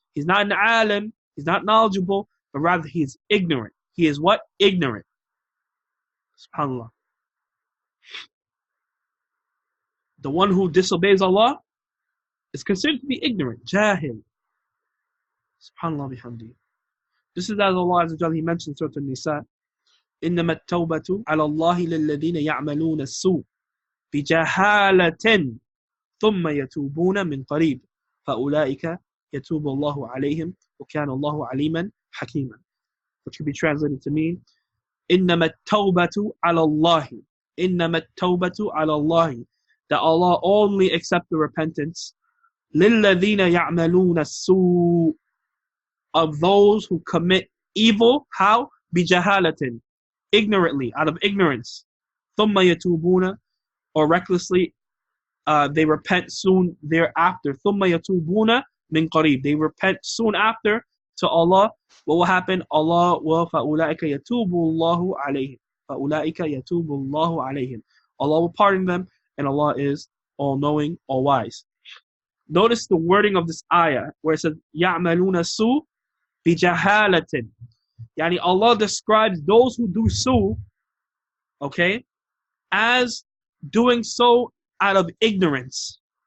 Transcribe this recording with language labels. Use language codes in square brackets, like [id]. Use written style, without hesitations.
[en] He's not an alim, he's not knowledgeable, but rather he is ignorant. He is what? Ignorant. SubhanAllah. The one who disobeys Allah is considered to be ignorant, jahil. [ar] SubhanAllah bihamdi. [en] This is as Allah Azza wa Jalla, He mentioned Surah An-Nisa, [ar] إنما التوبة على الله للذين يعملون السوء بجهالة ثم يتوبون من قريب فأولئك يتوب الله عليهم وكان الله عليما حكيما. [en] Which could be translated to mean [ar] إنما التوبة على الله, إنما التوبة على الله, [en] that Allah only accepts the repentance [ar] للذين يعملون السوء, [en] of those who commit evil. How? [ar] بجهالة, [en] ignorantly, out of ignorance. [ar] ثم يتوبون, [en] or recklessly, they repent soon thereafter. [ar] ثم يتوبون من قريب, [en] they repent soon after to Allah. What will happen? Allah will [ar] فأولئك يتوب الله عليهم, فأولئك يتوب الله عليهم. [en] Allah will pardon them, and Allah is all-knowing, all-wise. Notice the wording of this ayah where it says [ar] يعملون السوء بجهالة. [en] Yani Allah describes those who do su, okay, as doing so out of ignorance.